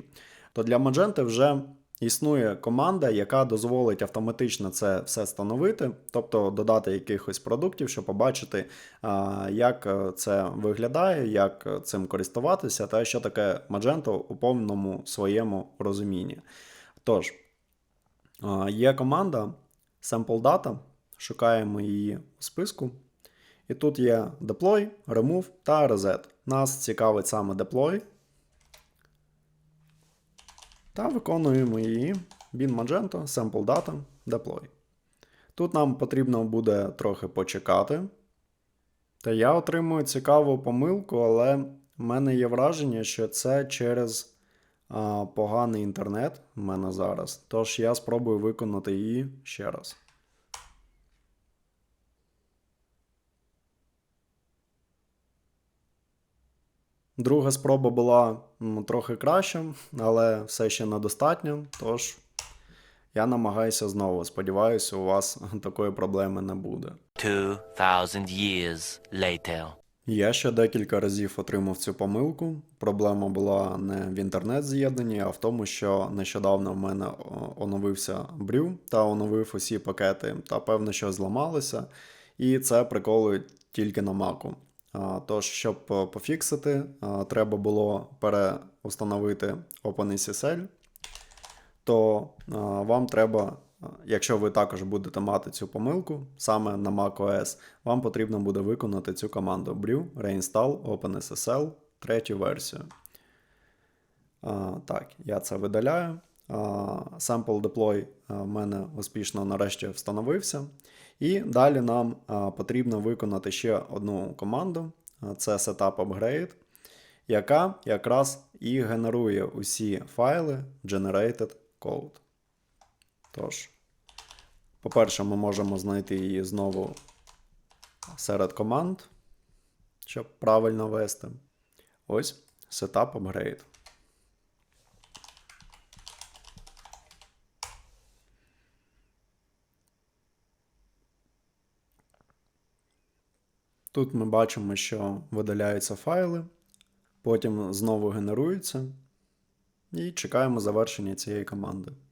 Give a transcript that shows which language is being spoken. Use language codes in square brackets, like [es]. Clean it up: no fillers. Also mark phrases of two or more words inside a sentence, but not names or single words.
[uk] То для Magento вже існує команда, яка дозволить автоматично це все встановити, тобто додати якихось продуктів, щоб побачити, як це виглядає, як цим користуватися, та що таке Magento у повному своєму розумінні. Тож, є команда [en] sample data, [uk] шукаємо її у списку. І тут є deploy, remove та reset. Нас цікавить саме deploy. Та виконуємо її [en] bin Magento, sample data, deploy. [uk] Тут нам потрібно буде трохи почекати. Та я отримую цікаву помилку, але в мене є враження, що це через поганий інтернет в мене зараз. Тож я спробую виконати її ще раз. Друга спроба була трохи краща, але все ще недостатньо, тож я намагаюся знову. Сподіваюся, у вас такої проблеми не буде. [en] 2000 years later. [uk] Я ще декілька разів отримав цю помилку. Проблема була не в інтернет-з'єднанні, а в тому, що нещодавно в мене оновився Brew та оновив усі пакети, та певно, що зламалося, і це приколує тільки на Mac. Тож, щоб пофіксити, треба було переустановити OpenSSL, то вам треба, якщо ви також будете мати цю помилку, саме на macOS, вам потрібно буде виконати цю команду [en] brew reinstall OpenSSL [uk] 3 версію. Так, я це видаляю. [en] Sample deploy [uk] в мене успішно нарешті встановився. І далі нам потрібно виконати ще одну команду, це [en] setup upgrade, [uk] яка якраз і генерує усі файли [en] generated code. [uk] Тож, по-перше, ми можемо знайти її знову серед команд, щоб правильно вести. Ось [en] setup upgrade. [uk] Тут ми бачимо, що видаляються файли, потім знову генеруються, і чекаємо завершення цієї команди.